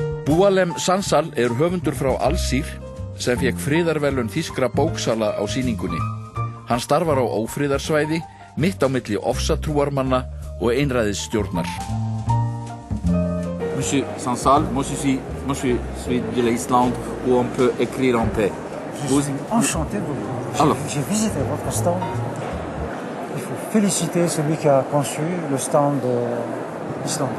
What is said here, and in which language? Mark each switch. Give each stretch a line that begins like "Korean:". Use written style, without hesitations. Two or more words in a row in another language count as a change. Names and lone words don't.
Icelandic: Boualem Sansal höfundur frá Alsír sem fékk friðarverðlaun þýskra bóksala á sýningunni. Hann starfar á ófriðarsvæði, mitt á milli ofsatrúarmanna og einræðisstjórnar.
French: Monsieur Sansal, moi je suis de l'Islande où on peut écrire en paix. Je suis enchanté de vous. J'ai visité votre stand. Il faut féliciter celui qui a conçu le stand islandais.